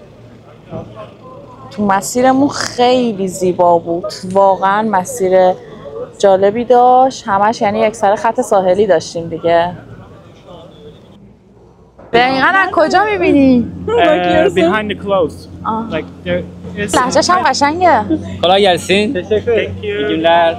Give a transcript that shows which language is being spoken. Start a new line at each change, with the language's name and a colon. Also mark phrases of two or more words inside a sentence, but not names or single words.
Persian: تو مسیرمون خیلی زیبا بود، واقعا مسیر جالبی داشت. همش یعنی یک سر خط ساحلی داشتیم دیگه. دقیقاً از کجا میبینی؟
English: Behind the clothes. Like there is.
Persian: لحجه‌ش هم قشنگه.
Turkish: kolay gelsin. Teşekkür. İyi günler.